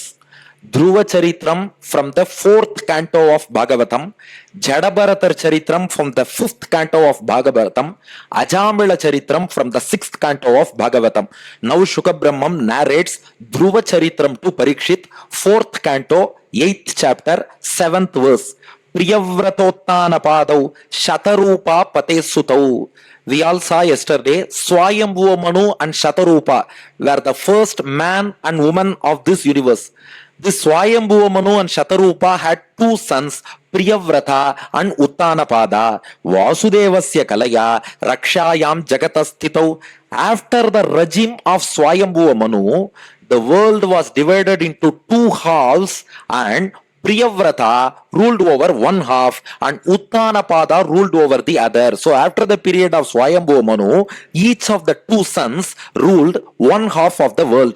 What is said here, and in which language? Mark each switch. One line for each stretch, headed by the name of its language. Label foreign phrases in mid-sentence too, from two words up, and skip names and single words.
English: Dhruva Charitram from the 4th canto of Bhagavatam, Jadabharatar Charitram from the 5th canto of Bhagavatam, Ajamila Charitram from the 6th canto of Bhagavatam. Now Shuka Brahmam narrates Dhruva Charitram to Parikshit, 4th canto, 8th chapter, 7th verse.
Sanskrit: Priyavratottana padau Shatarupa pate sutau.
English: We all saw yesterday Swayambhuva Manu and Shatarupa were the first man and woman of this universe. This Swayambhuva Manu and Shatarupa had two sons, Priyavrata and Uttanapada.
Sanskrit: Vasudevasya kalaya rakshayam jagatastitau.
English: After the regime of Swayambhuva Manu, the world was divided into two halves and Priyavrata ruled over one half and Uttanapada ruled over the other. So after the period of Swayambhuva Manu, each of the two sons ruled one half of the world.